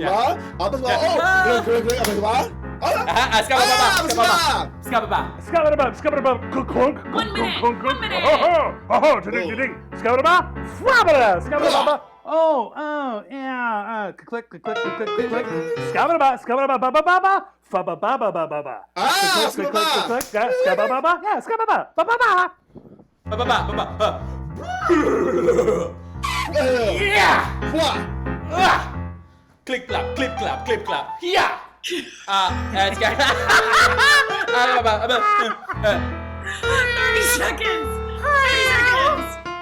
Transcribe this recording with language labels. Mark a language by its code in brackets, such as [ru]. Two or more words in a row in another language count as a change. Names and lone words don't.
[en] Clunk. 1 minute. 1 minute. Oh, ding. Scabba. Oh, yeah. Click. Scabba. Fa-ba-ba-ba-ba-ba-ba. Ah, Click, click, click, click, click. Ska-ba-ba-ba. Yeah, ska-ba-ba. Ba-ba-ba. Ba-ba-ba. Yeah! What? Clip clap, clip clap, clip clap. Yeah! It's got 30 seconds! 30 seconds!